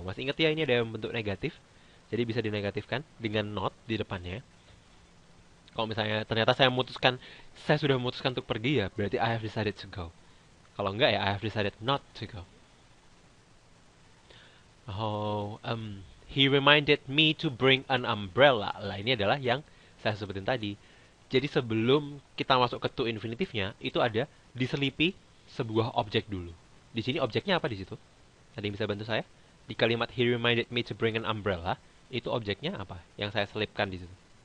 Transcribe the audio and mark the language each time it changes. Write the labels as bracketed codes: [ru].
[id] Masih ingat ya, ini ada yang bentuk negatif. Jadi bisa dinegatifkan dengan not di depannya. Kalau misalnya ternyata saya sudah memutuskan untuk pergi ya, berarti [en] I have decided to go. [id] Kalau enggak ya, [en] I have decided not to go. Oh, he reminded me to bring an umbrella. [id] Lah, ini adalah yang saya sebutin tadi. Jadi sebelum kita masuk ke to infinitifnya, itu ada diselipi sebuah objek dulu. Di sini objeknya apa di situ? Ada yang bisa bantu saya? Di kalimat [en] he reminded me to bring an umbrella, [id] itu objeknya apa? Yang saya selipkan di situ.